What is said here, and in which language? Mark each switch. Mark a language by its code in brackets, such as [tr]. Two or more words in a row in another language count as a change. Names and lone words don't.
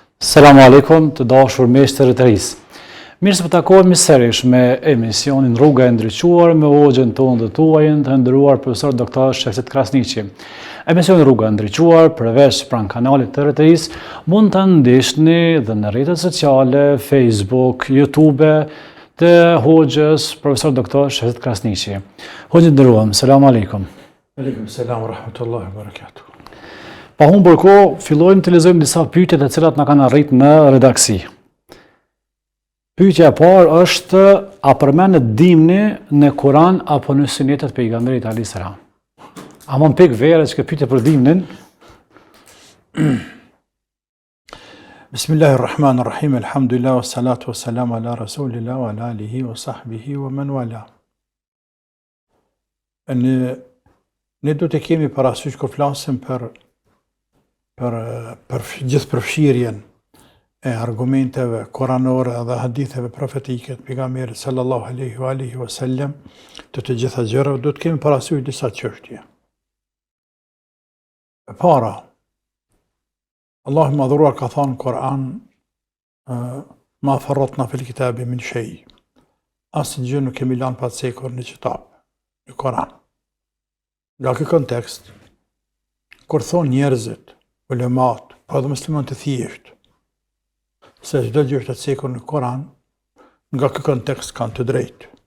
[ar] السلام عليكم [sq] të dashur mjeshtër të ris. Mirë se po takohemi sërish me emisionin Rruga e Ndriçuar me hoxhën tonë dhe tuajin të nderuar profesor doktor Shefqet Krasniqi. Emisioni Rruga e Ndriçuar përveç pranë kanalit të RTI-s mund ta ndiqni dhe në rrjetet sociale, Facebook, YouTube të hoxhës profesor doktor Shefqet Krasniqi. Hoxhë nderuam, [ar] السلام عليكم. عليكم السلام ورحمة الله وبركاته. [sq] Pa humbur kohë, fillojmë të lexojmë disa pyetje të cilat na kanë arritur në redaksi. Pyetja e parë është: a përmendet dimni në Kur'an apo në sunetet e pejgamberit [ar] عليه السلام? [sq] A mund pik vera që pyetje për dimnin? [ar] Bismillahirrahmanirrahim. الحمد لله والصلاة والسلام على رسول الله وعلى آله وصحبه ومن والى. [sq] Ne do të kemi parasysh kur flasim për gjithë përfshirjen e argumenteve koranore dhe haditheve profetike të pejgamberit [ar] صلى الله عليه وسلم [sq] të gjitha gjërave, do të kemi parasysh disa çështje. E para, Allahu i madhruar ka thënë në Kur'an [ar] ما فرطنا في الكتاب من شيء. [sq] Asgjë nuk kemi lënë pa cekur në kitab, në Kur'an. Nga ky kontekst, kur thonë njerëzit, ulemat, po edhe musliman të thjesht, se çdo gjë është e cekur në Kur'an, nga ky kontekst kanë të drejtë.